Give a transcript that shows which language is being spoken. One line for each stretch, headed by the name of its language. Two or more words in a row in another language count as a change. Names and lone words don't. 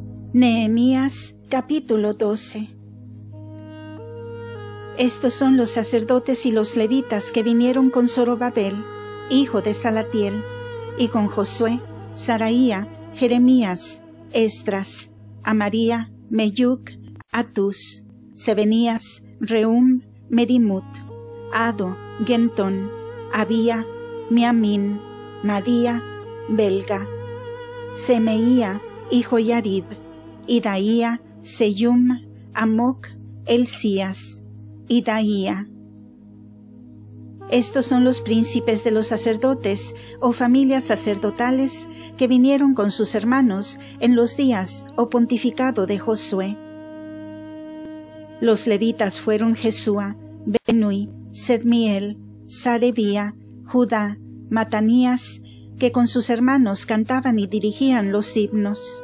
Spanish: Nehemías capítulo 12. Estos son los sacerdotes y los levitas que vinieron con Zorobabel, hijo de Salatiel, y con Josué, Saraía, Jeremías, Esdras, Amaría, Meyuc, Atus, Sebenías, Rehum, Merimut, Ado, Gentón, Abía, Miamín, Madía, Belga, Semeía y Joyarib, Idaía, Seyum, Amoc, Elías, Idaía. Estos son los príncipes de los sacerdotes o familias sacerdotales que vinieron con sus hermanos en los días o pontificado de Josué. Los levitas fueron Jesúa, Benui, Sedmiel, Sarebía, Judá, Matanías, que con sus hermanos cantaban y dirigían los himnos.